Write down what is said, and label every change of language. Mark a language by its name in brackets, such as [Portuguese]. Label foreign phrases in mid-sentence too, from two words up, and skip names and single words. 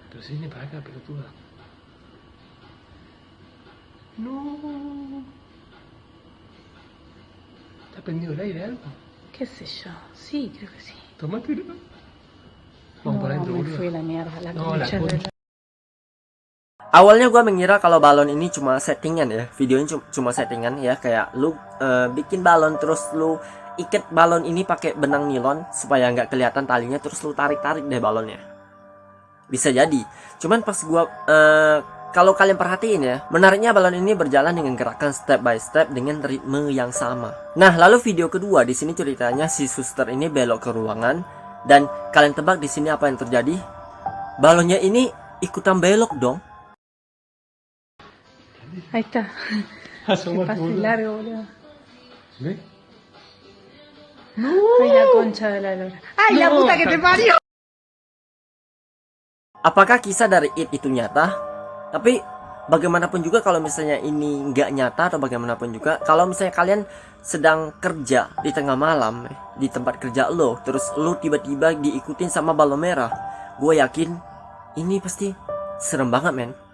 [Spanish] Pero se viene para acá, pelotuda. No. ¿Está prendido el aire algo? ¿Qué sé yo? Sí, creo que sí. Tomátelo. Vamos No, para adentro, me boludo. fui a la mierda, la No, la concha de concha. la... [Indonesian] Awalnya gue mengira kalau balon ini cuma settingan ya, videonya cuma settingan ya, kayak lu bikin balon terus lu ikat balon ini pakai benang nilon supaya nggak kelihatan talinya, terus lu tarik-tarik deh balonnya. Bisa jadi. Cuman pas gue kalau kalian perhatiin ya, menariknya balon ini berjalan dengan gerakan [English] step by step [Indonesian] dengan ritme yang sama. Nah, lalu video kedua di sini ceritanya si suster ini belok ke ruangan dan kalian tebak di sini apa yang terjadi? Balonnya ini ikutan belok dong. [Spanish] Ahí está. Asomate, Pase boludo. largo, boludo. ¿Ves? Ay, la concha de la lora. Ay, la puta que te parió. [Indonesian] Apakah kisah dari It itu nyata? Tapi bagaimanapun juga kalau misalnya ini nggak nyata atau bagaimanapun juga, kalau misalnya kalian sedang kerja di tengah malam di tempat kerja lo, terus lo tiba-tiba diikutin sama balon merah, gue yakin ini pasti serem banget, men.